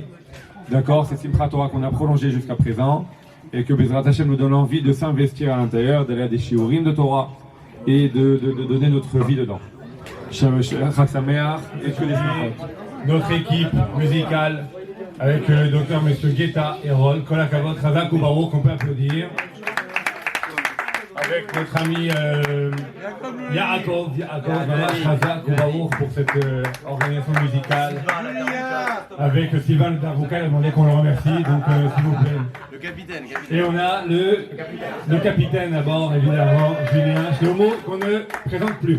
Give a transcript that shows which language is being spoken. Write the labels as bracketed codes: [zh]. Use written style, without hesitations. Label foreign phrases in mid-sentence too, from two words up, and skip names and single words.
[fr] D'accord, cette simcha Torah qu'on a prolongée jusqu'à présent et que [he] בעזרת השם [fr] nous donne envie de s'investir à l'intérieur, d'aller à des shiurim de Torah et de donner notre vie dedans. Et que les notre équipe musicale avec le docteur Monsieur Guetta et Rol, [he] כל הכבוד, חזק וברוך, [fr] qu'on peut applaudir. Avec notre ami Yaakov, [he] חזק וברוך [fr] pour cette organisation musicale. Avec Sylvain Darrouka, il a demandé qu'on le remercie, donc s'il vous plaît. Le capitaine. Et on a le capitaine à bord, évidemment, Julien Shlomo, qu'on ne présente plus.